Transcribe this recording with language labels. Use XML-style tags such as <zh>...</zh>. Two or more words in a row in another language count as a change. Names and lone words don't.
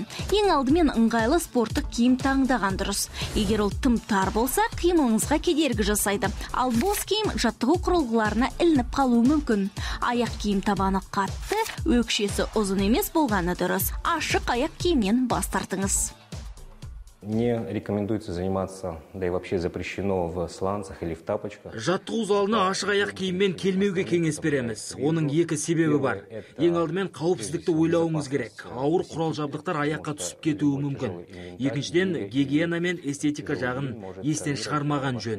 <kk>Ең алдымен ыңғайлы спорттық киім таңдаған дұрыс. Егер ол тым тар болса, қимылыңызға кедергі жасайды. Ал бос киім жаттығу құрылғыларына ілініп қалуы мүмкін. Аяқ киім табаны қатты, өкшесі ұзын емес болғаны дұрыс. Ашық аяқ киімнен бас тартыңыз.</kk> <ru>Не рекомендуется заниматься, да и вообще запрещено в сланцах или в тапочках.</ru> <kk>Жаттығу залына ашық аяқ киіммен келмеуге кеңес береміз. Оның екі себебі бар. Ең алдымен қауіпсіздікті ойлауыңыз керек. Ауыр құрал жабдықтар аяққа түсіп кетуі мүмкін. Екіншіден, гигиена мен эстетика жағын естен шығармаған жөн.</kk>